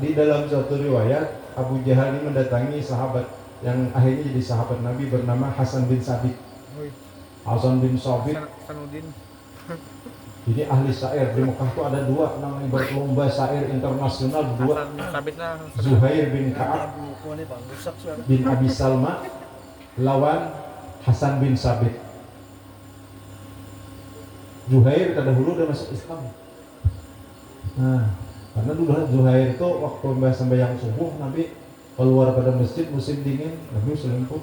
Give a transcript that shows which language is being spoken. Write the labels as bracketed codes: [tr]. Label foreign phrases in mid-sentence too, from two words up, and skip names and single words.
[id] Di dalam suatu riwayat Abu Jahal ini mendatangi sahabat yang akhirnya jadi sahabat Nabi bernama Hasan bin Sabit. Hasan bin Sabit ini ahli syair. Di Mekah itu ada 2 yang berlomba syair internasional, 2. Zuhair bin Ka'ab bin Abi Salma lawan Hasan bin Sabit. Zuhair terdahulu udah masuk Islam. Nah, karena dulu Zuhair itu waktu sembahyang subuh, Nabi keluar pada masjid musim dingin, Nabi selimput.